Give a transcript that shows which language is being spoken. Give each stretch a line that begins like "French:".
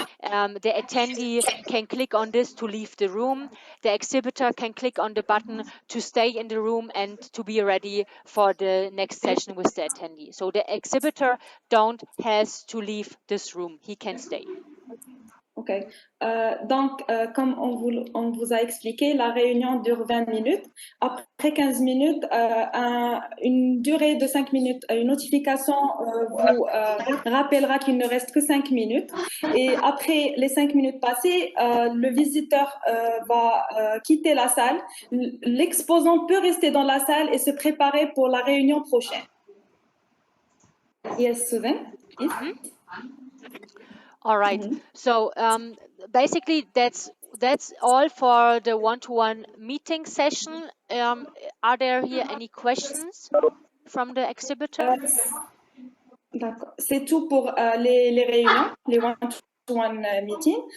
English: The attendee can click on this to leave the room. The exhibitor can click on the button to stay in the room and to be ready for the next session with the attendee. So the exhibitor don't has to leave this room. He can stay. OK.
French: Donc, comme on vous a expliqué, la réunion dure 20 minutes. Après 15 minutes, une durée de 5 minutes, une notification vous rappellera qu'il ne reste que 5 minutes. Et après les 5 minutes passées, le visiteur va quitter la salle. L'exposant peut rester dans la salle et se préparer pour la réunion prochaine.
English: Yes, Susan, please. All right. So basically, that's all for the one-to-one meeting session. Are there here any questions from the exhibitor?
French: D'accord. C'est tout pour les réunions, les
English: one-to-one meetings.